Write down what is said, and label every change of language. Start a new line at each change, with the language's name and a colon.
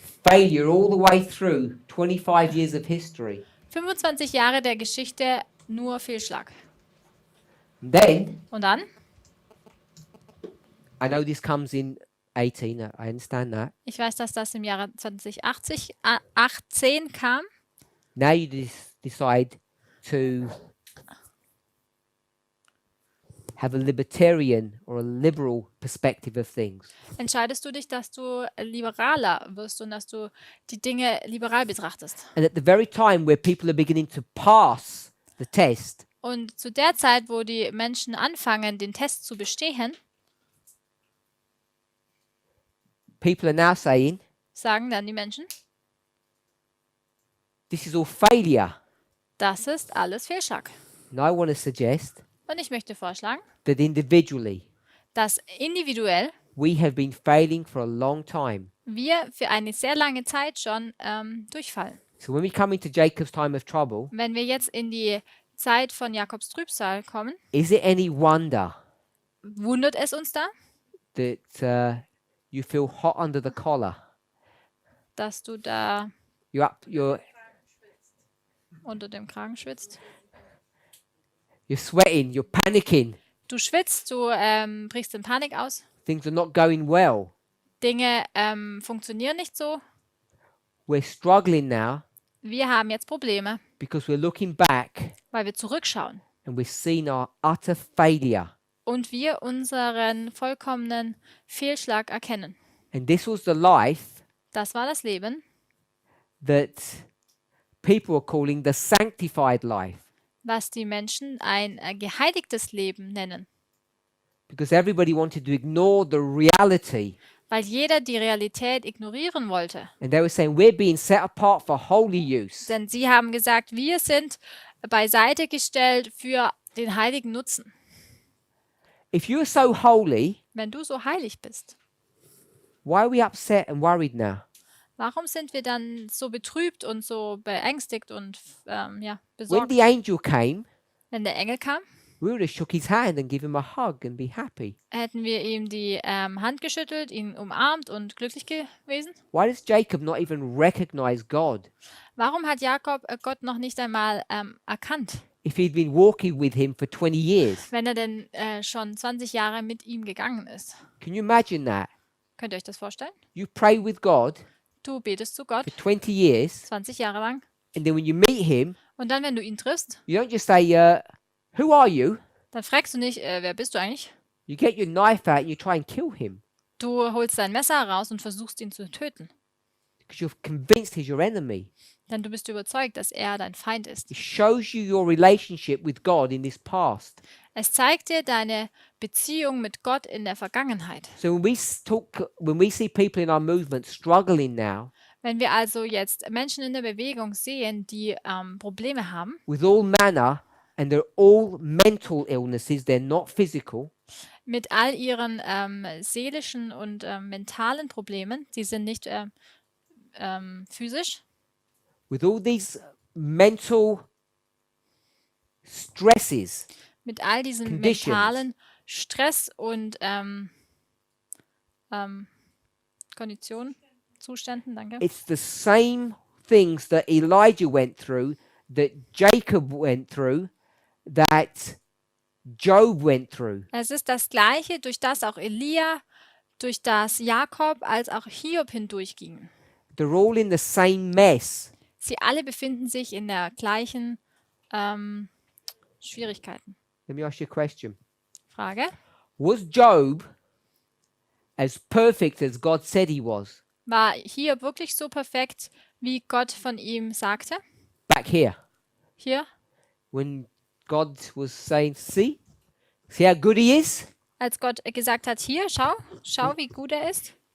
English: Failure all the way through 25 years of history.
German: 25 Jahre der Geschichte, nur Fehlschlag.
English: And then,
German: Und dann?
English: I know this comes in 18, I understand that.
German: Ich weiß, dass das im Jahre 2018 kam.
English: Now you decide to have a libertarian or a liberal perspective of things.
German: Entscheidest du dich, dass du liberaler wirst und dass du die Dinge liberal betrachtest.
English: And at the very time where people are beginning to pass the test,
German: Und zu der Zeit, wo die Menschen anfangen, den Test zu bestehen,
English: people are now saying,
German: sagen dann die Menschen,
English: this is all failure.
German: das ist alles Fehlschlag.
English: And I want to suggest
German: Und ich möchte vorschlagen,
English: that individually,
German: dass individuell
English: we have been failing for a long time.
German: wir für eine sehr lange Zeit schon durchfallen.
English: So when we come into Jacob's time of trouble,
German: Wenn wir jetzt in die Zeit von Jakobs Trübsal kommen,
English: is it any wonder
German: wundert es uns da,
English: that you feel hot under the collar?
German: dass du da
English: You're
German: unter dem Kragen schwitzt.
English: sweating, you're panicking.
German: Du schwitzt, du brichst in Panik aus.
English: Things are not going well.
German: Dinge funktionieren nicht so.
English: We're struggling now
German: Wir haben jetzt Probleme,
English: because we're looking back
German: weil wir zurückschauen
English: and we've seen our utter failure.
German: und wir unseren vollkommenen Fehlschlag erkennen.
English: And this was the life
German: Das war das Leben,
English: that people are calling the sanctified life,
German: was die Menschen ein geheiligtes Leben nennen,
English: because everybody wanted to ignore the reality.
German: weil jeder die Realität ignorieren wollte.
English: And they were saying, we're being set apart for holy use.
German: Denn sie haben gesagt, wir sind beiseite gestellt für den heiligen Nutzen.
English: If you're so holy,
German: Wenn du so heilig bist,
English: why are we upset and worried now?
German: warum sind wir dann so betrübt und so beängstigt und
English: When
German: besorgt?
English: the angel came,
German: Wenn der Engel kam,
English: we would have shook his hand and give him a hug and be happy.
German: hätten wir ihm die Hand geschüttelt, ihn umarmt und glücklich gewesen.
English: Why does Jacob not even recognize God?
German: Warum hat Jakob Gott noch nicht einmal erkannt,
English: If he'd been walking with him for 20 years.
German: wenn er denn schon 20 Jahre mit ihm gegangen ist?
English: Can you imagine that?
German: Könnt ihr euch das vorstellen?
English: You pray with God
German: Du betest zu Gott
English: for 20 years,
German: 20 Jahre lang
English: and then when you meet him,
German: und dann, wenn du ihn triffst,
English: you don't just say, who are you?
German: dann fragst du nicht, wer bist du eigentlich?
English: You get your knife out and you try and kill him
German: Du holst dein Messer raus und versuchst ihn zu töten.
English: because you're convinced he's your enemy.
German: Denn du bist überzeugt, dass er dein Feind ist.
English: It shows you your relationship with God in this past.
German: Es zeigt dir deine Beziehung mit Gott in der Vergangenheit.
English: So when we see people in our movement struggling now
German: Wenn wir also jetzt Menschen in der Bewegung sehen, die Probleme haben,
English: with all manner, and they're all mental illnesses, they're not physical,
German: mit all ihren seelischen und mentalen Problemen, sie sind nicht physisch,
English: with all these mental stresses,
German: mit all diesen
English: Conditions.
German: mentalen Stress und Konditionen, Zuständen, danke.
English: it's the same things that Elijah went through, that Jacob went through, that Job went through.
German: Es ist das Gleiche, durch das auch Elia, durch das Jakob als auch Hiob hindurchgingen.
English: They're all in the same mess.
German: Sie alle befinden sich in der gleichen Schwierigkeiten.
English: Let me ask you a question.
German: Frage:
English: Was Job as perfect as God said he was?
German: War Hiob wirklich so perfekt, wie Gott von ihm sagte?
English: Back here,
German: Hier,
English: when God was saying, see how good he is?
German: als Gott gesagt hat, hier, schau, wie gut er ist.